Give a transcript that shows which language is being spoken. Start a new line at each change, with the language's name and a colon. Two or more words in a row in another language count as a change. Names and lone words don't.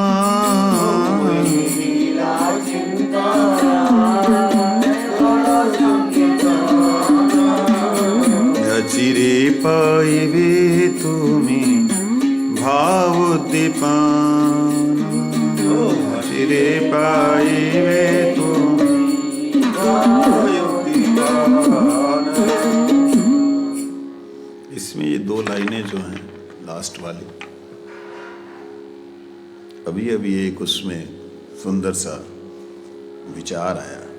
Bangla: অচিরে পাইবে তুমি ভাব দীপান। অচিরে পাইবে তুমি
Hindi: इसमें ये दो लाइनें जो हैं लास्ट वाली, अभी अभी एक उसमें सुंदर सा विचार आया।